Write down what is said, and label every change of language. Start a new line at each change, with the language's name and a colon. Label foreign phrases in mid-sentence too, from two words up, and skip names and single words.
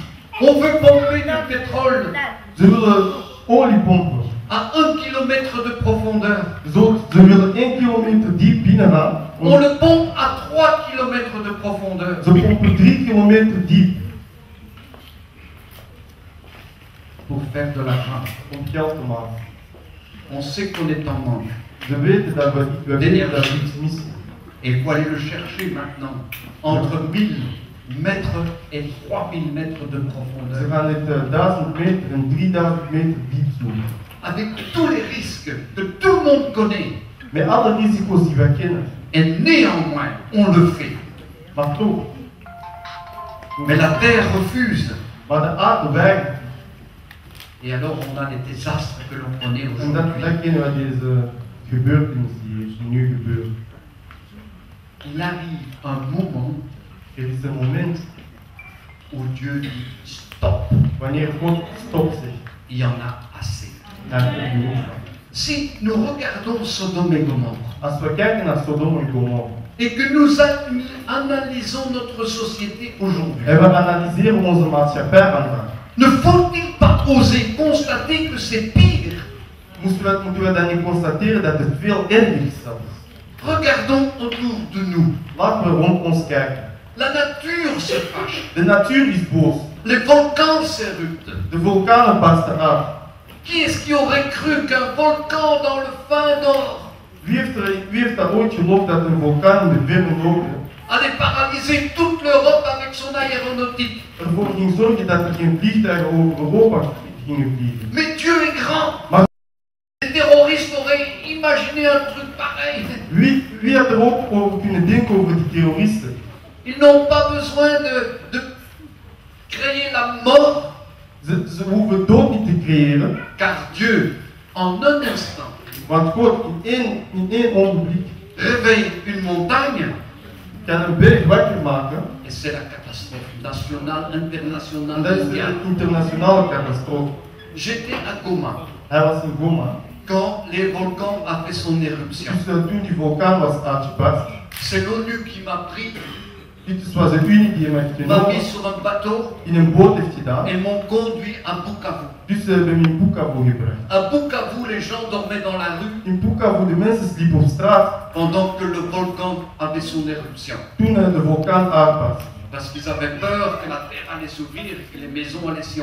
French: On veut pomper du pétrole
Dutch: Ze willen olie pompen.
French: à 1 kilomètre de profondeur.
Dutch: Ze willen 1 kilometer diep binnengaan.
French: On le pompe à 3 kilomètres de profondeur.
Dutch: Ze pompen 3 kilometer diep.
French: Pour faire de l'argent.
Dutch: Om geld te maken.
French: On sait qu'on est en manque.
Dutch: Ze weten dat we weten dat we iets missen.
French: Et il faut aller le chercher maintenant. Entre 1000 mètres et 3000 mètres de
Dutch: Ze
French: profondeur.
Dutch: gaan het 1000 meter en 3000 meter diep zoeken.
French: Avec tous les risques que tout le monde connaît.
Dutch: Met alle risico's die wij kennen.
French: Et néanmoins, on le fait.
Dutch: Maar toch.
French: Mais la terre refuse.
Dutch: Maar de aarde weigert.
French: Et alors on a les désastres que l'on connaît
Dutch: En
French: aujourd'hui.
Dutch: dat kennen we deze gebeurtenis die nu gebeurt.
French: Il arrive un moment
Dutch: Er is een moment
French: où Dieu dit stop,
Dutch: wanneer God stop zegt.
French: il y en a assez.
Dutch: Naar het genoeg.
French: Si nous regardons Sodome et Gomorre
Dutch: Als we kijken naar Sodom en Gomorra
French: et que nous analysons notre société aujourd'hui,
Dutch: en we analyseren onze maatschappij vandaag,
French: ne faut-il pas oser constater que c'est pire?
Dutch: moeten we dan niet constateren dat het veel erger is zelfs.
French: Regardons autour de nous.
Dutch: Laten we rond ons kijken.
French: La nature se fâche.
Dutch: De natuur is boos.
French: Les volcans s'éruptent.
Dutch: De vulkanen barsten uit.
French: Qui est-ce qui aurait cru qu'un volcan dans le fin nord
Dutch: Wie heeft dat ooit geloofd dat een vulkaan in de verre noorden
French: allait paralyser toute l'Europe avec son aéronautique?
Dutch: ervoor ging zorgen dat er geen vliegtuigen over Europa gingen vliegen?
French: Mais Dieu est grand.
Dutch: Maar
French: Les terroristes auraient imaginé un truc pareil.
Dutch: wie had er ook over kunnen denken over die terroristen?
French: Ils n'ont pas besoin de créer la mort,
Dutch: Ze hoeven dood niet te creëren,
French: car Dieu, en un instant,
Dutch: want God in één ogenblik
French: réveille une montagne,
Dutch: kan een berg wakker maken.
French: et c'est la catastrophe nationale, internationale,
Dutch: En dat is
French: mondiale.
Dutch: een internationale catastrofe.
French: J'étais à Goma
Dutch: Hij was in Goma.
French: quand les volcans a fait son éruption.
Dutch: Dus toen die vulkaan was uitgebarst,
French: C'est l'ONU qui m'a pris,
Dutch: dit was de Unie die hem heeft
French: m'a
Dutch: genomen,
French: mis sur un bateau
Dutch: in een boot heeft gedaan.
French: et m'ont conduit à Bukavu.
Dutch: Dus ze hebben hem in Bukavu gebracht.
French: À Bukavu, les gens dormaient dans la rue
Dutch: In Bukavu, de mensen sliepen op straat
French: pendant que le volcan avait son éruption.
Dutch: toen de vulkaan uitbarst.
French: Parce qu'ils avaient peur que la terre allait s'ouvrir et que les maisons allaient s'y